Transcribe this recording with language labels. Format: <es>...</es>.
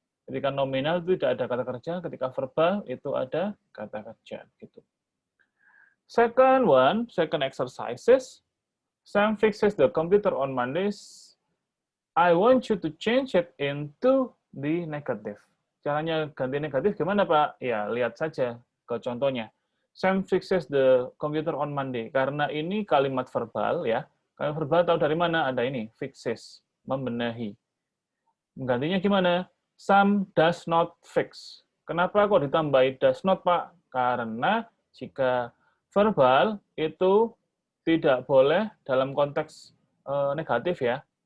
<id>Ketika nominal itu tidak ada kata kerja, ketika verbal itu ada kata kerja. Gitu.</id> <en>Second one, second exercises. Sam fixes the computer on Mondays. I want you to change it into the negative.</en> <id>Caranya ganti negatif gimana, Pak? Ya, lihat saja ke contohnya.</id> <en>Sam fixes the computer on Monday.</en> <id>Karena ini kalimat verbal, ya. Kalimat verbal tahu dari mana? Ada ini, fixes, membenahi. Gantinya gimana?</id> <en>Sam does not fix.</en> <id>Kenapa kok ditambahi</id> <en>does not, Pak?</en> <id>Karena jika verbal itu tidak boleh dalam konteks negatif ya.</id>